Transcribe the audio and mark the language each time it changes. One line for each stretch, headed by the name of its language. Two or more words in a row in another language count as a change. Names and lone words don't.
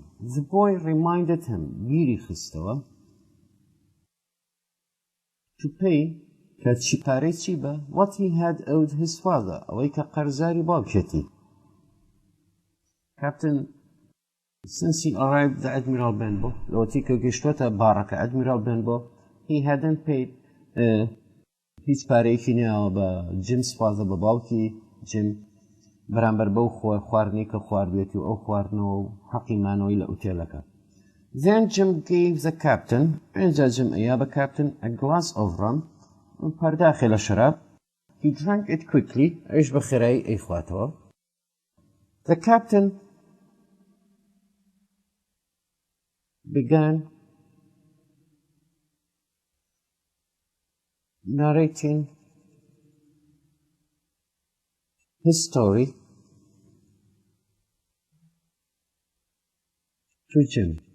English: The boy reminded him, Giri Christoa, to pay what he had owed his father. Captain, since he arrived at Admiral Benbow, Admiral Benbow, he hadn't paid his
Central Kurdish: پارەیەکی نێوە بە
English: Jim's father,
Central Kurdish: بە باوکی Jim, بەرامبەر بەو خواردنی کە خواردوێتی و ئەو خواردنەوە و حەقی مانەوەی لە ئوتێلەکە. Then Jim gave the captain, اینجا Jim ئەیا بە
English: captain, a glass of rum,
Central Kurdish: پەرداخی لە شەراب.
English: He drank it quickly,
Central Kurdish: ئەویش بە خێرایی ئەیخواتەوە.
English: The captain began narrating his story to Jim,